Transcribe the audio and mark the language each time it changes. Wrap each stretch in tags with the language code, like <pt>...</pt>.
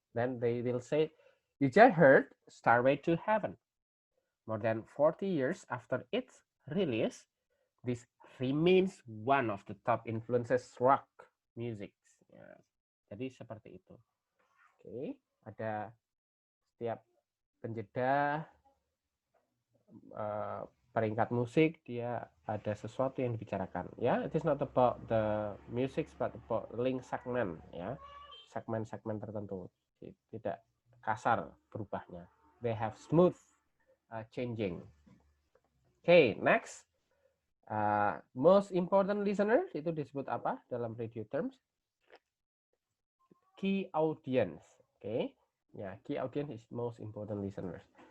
<en>Then they will say, you just heard Stairway to Heaven. More than 40 years after its release, this remains one of the top influences rock music.</en> <id>Ya. Jadi seperti itu. Oke, ada setiap penjeda peringkat musik dia ada sesuatu yang dibicarakan.</id> <en>Ya, it is not about the music but about link segment, ya,</en> <id>segmen-segmen tertentu. Tidak kasar berubahnya.</id> <en>They have smooth changing. Okay, next. Most important listener</en> <id>itu disebut apa dalam</id> <en>radio terms? Key audience. Okay, yeah, key audience is most important listeners.</en>